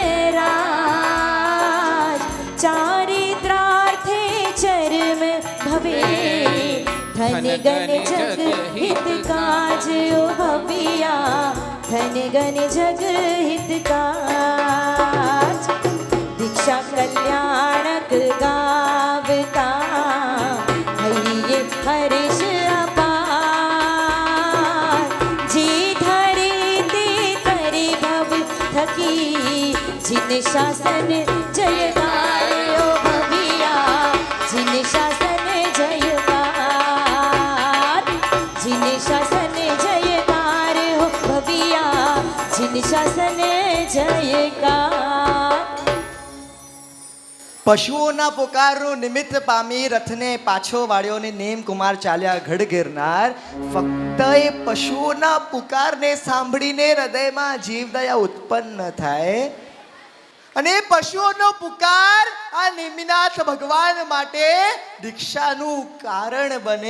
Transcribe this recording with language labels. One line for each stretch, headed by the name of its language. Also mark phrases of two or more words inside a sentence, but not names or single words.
Gujarati: રાજ ચારિત્રાર્થે ચરમ ભવે ધન ગણ જગ હિત કાજ ઓ ભવિયા ધન ગણ જગ હિત કાજ દીક્ષા કલ્યાણક ગાવતા હઇયે હર્ષ અપાર જી ધરે તે તરે ભવ થકી જિન શાસન જયકાર ઓ ભવિયા જિન શાસન જયકાર જિન શાસન જયકાર હો ભવિયા જિન શાસન જયકાર. પશુઓના પુકારનું નિમિત્ત પામી રથને પાછો વાળ્યો ને નેમકુમાર ચાલ્યા ગઢ ગિરનાર. ફક્ત એ પશુઓના પુકારને સાંભળીને હૃદયમાં જીવદયા ઉત્પન્ન થાય અને એ પશુઓનો પુકાર આ નિમિનાથ ભગવાન માટે દીક્ષાનું કારણ બને.